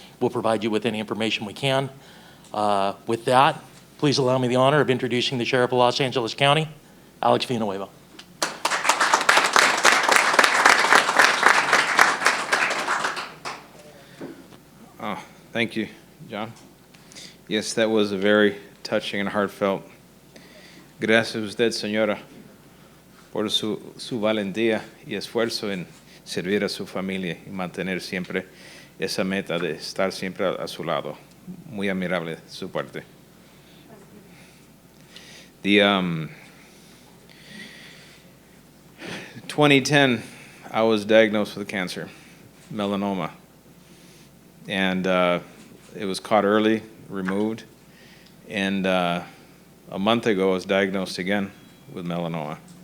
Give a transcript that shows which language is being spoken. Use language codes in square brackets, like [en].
[en] We'll provide you with any information we can. With that, please allow me the honor of introducing the Sheriff of Los Angeles County, Alex Villanueva. Oh, thank you, John. Yes, that was a very touching and heartfelt. [es] Gracias a usted, señora, por su valentía y esfuerzo en servir a su familia y mantener siempre esa meta de estar siempre a su lado. Muy admirable de su parte. [en] The 2010, I was diagnosed with cancer, melanoma. And it was caught early, removed. And a month ago, I was diagnosed again with melanoma.